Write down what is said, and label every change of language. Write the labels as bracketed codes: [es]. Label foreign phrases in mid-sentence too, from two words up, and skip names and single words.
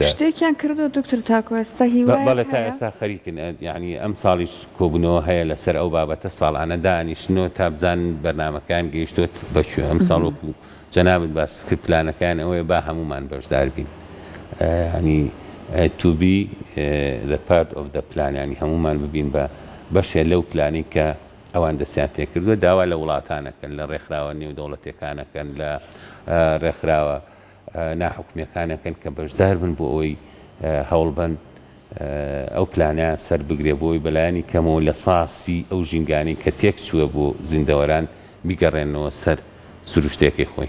[ckb] شتێکیان کردو دکتۆر تاکوەستا هیوای بەڵێ تا ئێستا خەریکن ینی ئەم ساڵیش کۆبوونەوە هەیە لەسەر ئەو بابەتە ساڵانە دانیشتنەوە تا بزانن بەرنامەکان گەیشتوت بەکوێ ئەم ساڵ وەکو جەنابەت باس کرد پلانەکان ئەوەیە با هەمومان بەشدار بین ینی [en] to be the part of the plan [ckb] ینی هەمومان ببین بە بەشێ لەو پلانی کە ئەوان دەستیان پێ کردووە داوا لە وڵاتانەکەن لە ڕێکخراوە نێودەوڵەتیەکانەکەن لە ڕێکخراوە ناحکومیەکانەکەن کە بەشدار بن بۆ ئەوەی هەوڵ بن ئەو پلانە سەر بگرێ بۆی بەلایانی کەمەوە لە ساسی ئەو ژینگانی کە تێک چووە بۆ زیندەوەران بیگەڕێنەوە سەر سروشتێکی خۆی